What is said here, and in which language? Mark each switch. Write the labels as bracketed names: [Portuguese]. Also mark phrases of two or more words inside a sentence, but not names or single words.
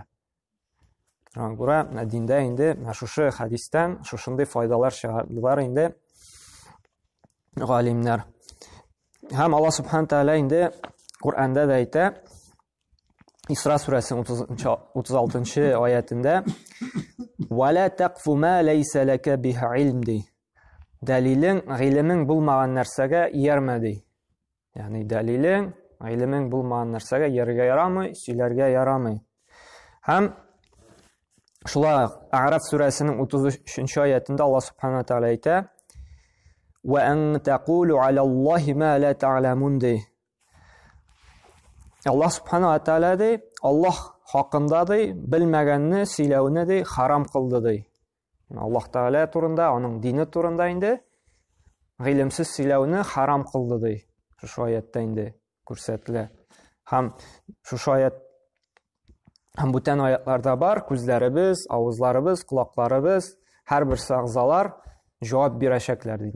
[Tatar] Шуңа күрә диндә инде шушы хадистән шушындай файдалар чыгардылар инде галимнәр. Һәм Аллаһ Субханаһу Тәгалә инде Куръанда да әйтә, Исра сүрәсенең 36-нчы аятында: [Arabic] "ولا تقف ما ليس لك به علم" [Tatar] ди. Дәлилең, гыйлемең булмаган нәрсәгә иярмә ди. Ягъни дәлилең, Гыйлемең булмаган нәрсәгә ярга ярамый, сөйләргә ярамый. Һәм шулай А'раф сүрәсенең 33-нче аятында [Arabic] الله سبحانه وتعالى [Tatar] әйтә: [Arabic] "وأن تقولوا على الله ما لا تعلمون" [Tatar] ди. [Arabic] الله سبحانه وتعالى [Tatar] ди, Аллаһ хакында ди, белмәгәнне сөйләүне ди харам кылды ди. Аллаһ Тааля турында, аның дине турында инде гыйлемсез сөйләүне харам кылды ди. Шушы аятта инде күрсәтелә. Һәм шушы аят һәм бүтән аятларда бар, күзләребез, авызларыбыз, колакларыбыз, һәрбер агъзалар җавап бирәчәкләр ди.